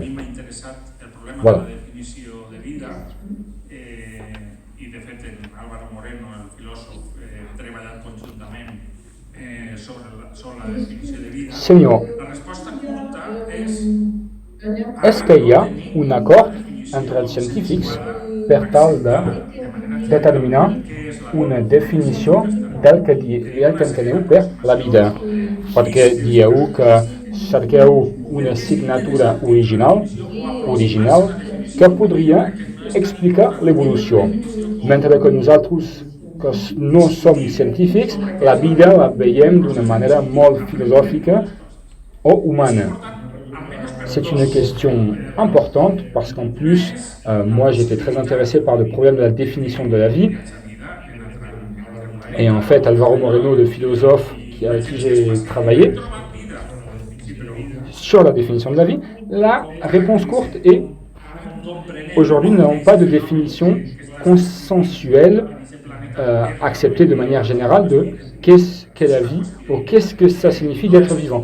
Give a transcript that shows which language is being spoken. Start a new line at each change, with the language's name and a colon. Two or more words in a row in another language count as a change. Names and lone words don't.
Catalan: Voilà. Senyor,
French: est-ce qu'il y a
Catalan: un acord entre els científics per tal de determinar una definició del que enteneu per la vida? Perquè dieu que cerqueu una signatura original que podria explicar l'evolució, mentre que nosaltres que no som científics, la vida la veiem d'una manera molt filosòfica o humana.
French: C'est une question importante parce qu'en plus, moi j'étais très intéressé par le problème de la définition de la vie. Et en fait, Alvaro Moreno, le philosophe avec qui j'ai travaillé sur la définition de la vie, la réponse courte est aujourd'hui nous n'avons pas de définition consensuelle acceptée de manière générale de qu'est-ce qu'est la vie ou qu'est-ce que ça signifie d'être vivant.